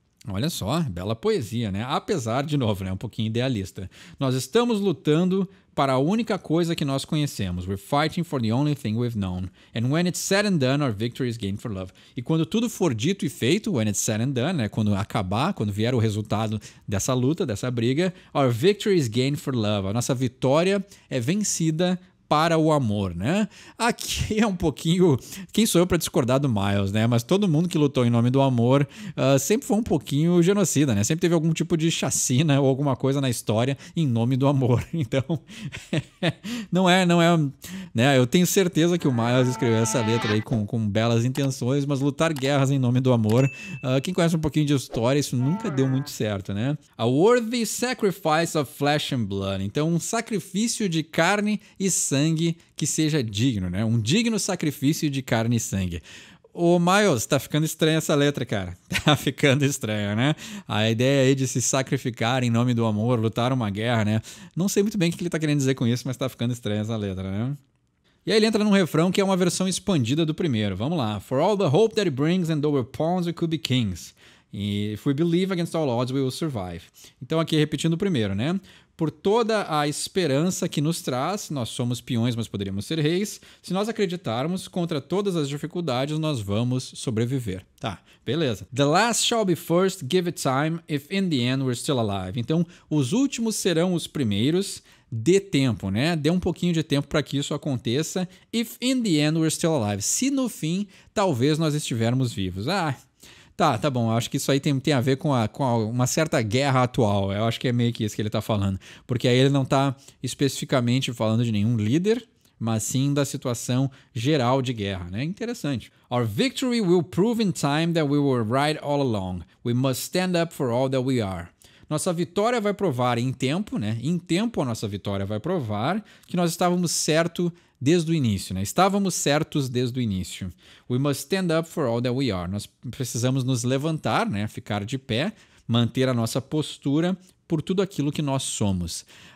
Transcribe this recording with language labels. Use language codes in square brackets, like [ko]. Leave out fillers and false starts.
[pt] Olha só, bela poesia, né? Apesar, de novo, né, um pouquinho idealista. Nós estamos lutando para a única coisa que nós conhecemos. [en] We're fighting for the only thing we've known. And when it's said and done, our victory is gained for love. [pt] E quando tudo for dito e feito, [en] when it's said and done, [pt] né, quando acabar, quando vier o resultado dessa luta, dessa briga, [en] our victory is gained for love. [pt] A nossa vitória é vencida para o amor, né? Aqui é um pouquinho... Quem sou eu para discordar do Miles, né? Mas todo mundo que lutou em nome do amor sempre foi um pouquinho genocida, né? Sempre teve algum tipo de chacina ou alguma coisa na história em nome do amor. Então, não é... né? Eu tenho certeza que o Miles escreveu essa letra aí com belas intenções, mas lutar guerras em nome do amor, quem conhece um pouquinho de história, isso nunca deu muito certo, né? [en] A worthy sacrifice of flesh and blood. [pt] Então, um sacrifício de carne e sangue que seja digno, né? Um digno sacrifício de carne e sangue. Ô, Miles, tá ficando estranha essa letra, cara. Tá ficando estranha, né? A ideia aí de se sacrificar em nome do amor, lutar uma guerra, né? Não sei muito bem o que ele tá querendo dizer com isso, mas tá ficando estranha essa letra, né? E aí ele entra num refrão que é uma versão expandida do primeiro. Vamos lá. [en] For all the hope that it brings and though we're pawns we could be kings. E if we believe against all odds we will survive. [pt] Então aqui repetindo o primeiro, né? Por toda a esperança que nos traz, nós somos peões, mas poderíamos ser reis. Se nós acreditarmos, contra todas as dificuldades, nós vamos sobreviver. Tá, beleza. [en] The last shall be first, give it time, if in the end we're still alive. [pt] Então, os últimos serão os primeiros. Dê tempo, né? Dê um pouquinho de tempo para que isso aconteça. [en] If in the end we're still alive. [pt] Se no fim, talvez nós estivermos vivos. Tá bom. Eu acho que isso aí tem a ver com uma certa guerra atual. Eu acho que é meio que isso que ele tá falando. Porque aí ele não tá especificamente falando de nenhum líder, mas sim da situação geral de guerra, né? Interessante. [en] Our victory will prove in time that we were right all along. We must stand up for all that we are. [pt] Nossa vitória vai provar em tempo, né? Em tempo a nossa vitória vai provar que nós estávamos certos desde o início, né? Estávamos certos desde o início. [en] We must stand up for all that we are. [pt] Nós precisamos nos levantar, né? Ficar de pé manter a nossa postura por tudo aquilo que nós somos.